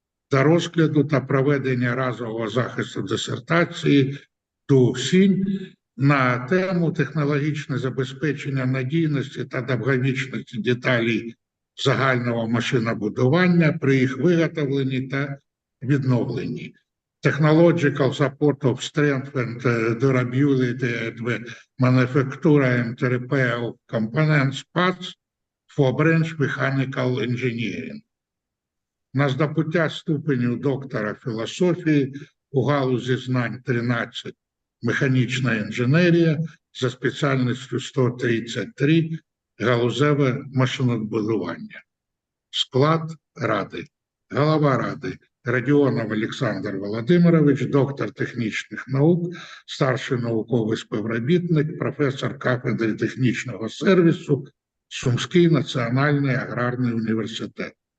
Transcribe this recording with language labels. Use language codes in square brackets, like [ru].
[uk] та розгляду та проведення разового захисту дисертації Ду Сінь на тему технологічне забезпечення надійності та довговічності деталей загального машинобудування при їх виготовленні та відновленні. [en] Technological support of strength and durability at the manufacture and repair of components parts for branch mechanical engineering. [uk] На здобуття ступеню доктора філософії у галузі знань 13 механічна інженерія за спеціальністю 133 галузеве машинобудування. Склад ради. Голова ради Радіонов Олександр Володимирович, доктор технічних наук, старший науковий співробітник, професор кафедри технічного сервісу, Сумський національний аграрний університет.